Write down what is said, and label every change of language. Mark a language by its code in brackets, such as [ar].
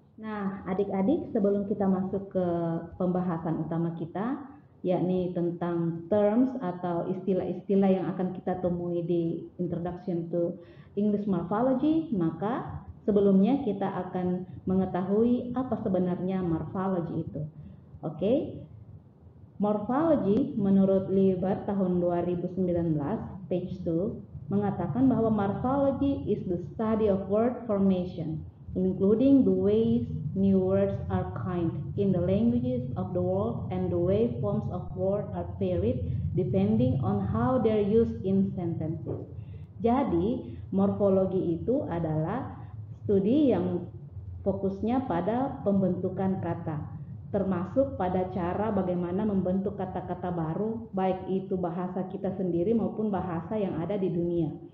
[id] Nah adik-adik, sebelum kita masuk ke pembahasan utama kita, yakni tentang terms atau istilah-istilah yang akan kita temui di Introduction to English Morphology, maka sebelumnya kita akan mengetahui apa sebenarnya morphology itu. Oke. [en] Morphology [id] menurut Lieber tahun 2019 page 2 mengatakan bahwa [en] morphology is the study of word formation, including the ways new words are coined in the languages of the world and the way forms of words are varied depending on how they're used in sentences. [id] Jadi, morfologi itu adalah studi yang fokusnya pada pembentukan kata, termasuk pada cara bagaimana membentuk kata-kata baru, baik itu bahasa kita sendiri maupun bahasa yang ada di dunia.